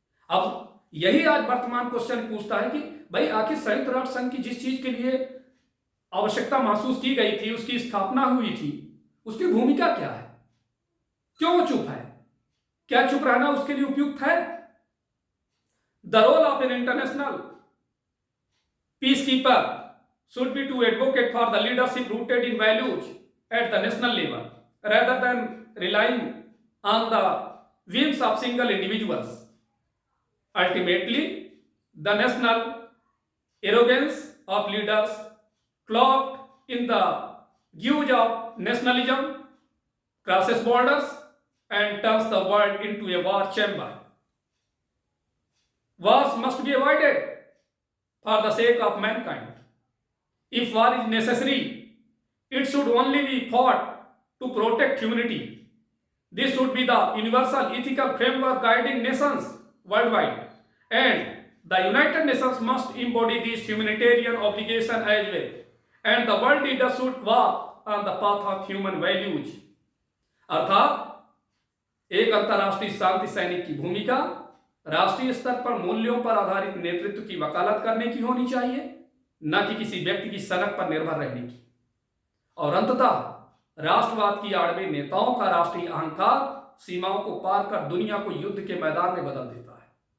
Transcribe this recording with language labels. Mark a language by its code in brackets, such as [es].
[hi] अब यही आज वर्तमान क्वेश्चन पूछता है कि भाई आखिर संयुक्त राष्ट्र संघ की जिस चीज के लिए आवश्यकता महसूस की गई थी, उसकी स्थापना हुई थी, उसकी भूमिका क्या है? क्यों वो चुप है? क्या चुप रहना उसके लिए उपयुक्त है? [en] The role of an international peacekeeper should be to advocate for the leadership rooted in values at the national level rather than relying on the whims of single individuals. Ultimately, the national arrogance of leaders cloaked in the guise of nationalism crosses borders and turns the world into a war chamber. Wars must be avoided for the sake of mankind. If war is necessary, it should only be fought to protect humanity. This should be the universal ethical framework guiding nations worldwide, and the United Nations must embody this humanitarian obligation as well, and the world leaders should walk on the path of human values. [hi] अर्थात एक अंतरराष्ट्रीय शांति सैनिक की भूमिका राष्ट्रीय स्तर पर मूल्यों पर आधारित नेतृत्व की वकालत करने की होनी चाहिए, न कि किसी व्यक्ति की सनक पर निर्भर रहने की। और अंततः राष्ट्रवाद की आड़ में नेताओं का राष्ट्रीय अहंकार सीमाओं को पार कर दुनिया को युद्ध के मैदान में बदल देता है।